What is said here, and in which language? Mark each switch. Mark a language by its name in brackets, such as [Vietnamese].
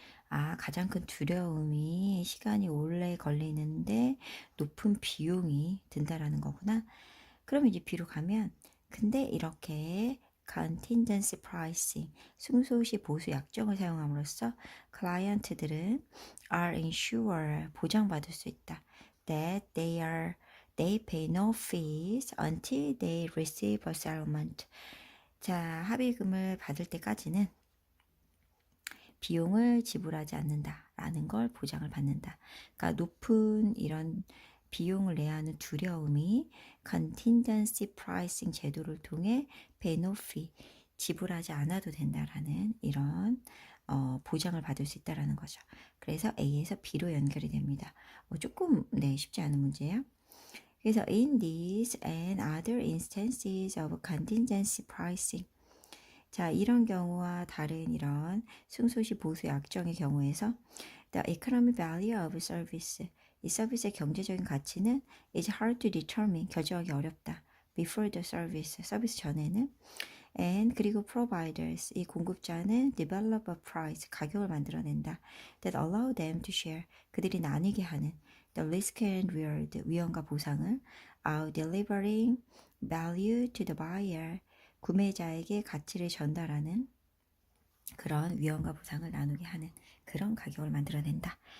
[Korean] 아, 가장 큰 두려움이 시간이 오래 걸리는데 높은 비용이 든다라는 거구나. 그럼 이제 B로 가면 근데 이렇게 contingency pricing, 승소시 보수 약정을 사용함으로써 클라이언트들은 [English] are ensured, [Korean] 보장받을 수 있다. [English] That they pay no fees until they receive a settlement. [Korean] 자, 합의금을 받을 때까지는 비용을 지불하지 않는다라는 걸 보장을 받는다. 그러니까 높은 이런 비용을 내야 하는 두려움이 contingency pricing 제도를 통해 [English] pay no fee, [Korean] 지불하지 않아도 된다라는 이런 보장을 받을 수 있다라는 거죠. 그래서 A에서 B로 연결이 됩니다. 조금 쉽지 않은 문제예요. 그래서 [English] in these and other instances of contingency pricing, [Korean] 자, 이런 경우와 다른 이런 승소시 보수 약정의 경우에서 [English] the economic value of service, [Korean] 이 서비스의 경제적인 가치는 [English] is hard to determine, [Korean] 결정하기 어렵다. [English] before the service, [Korean] 서비스 전에는 [English] and [Korean] 그리고 [English] providers, [Korean] 이 공급자는 [English] develop a price, [Korean] 가격을 만들어낸다. [English] that allow them to share, [Korean] 그들이 나뉘게 하는 [English] the risk and reward, [Korean] 위험과 보상을 [English] out delivering value to the buyer, [Korean] 구매자에게 가치를 전달하는 그런 위험과 보상을 나누게 하는 그런 가격을 만들어낸다.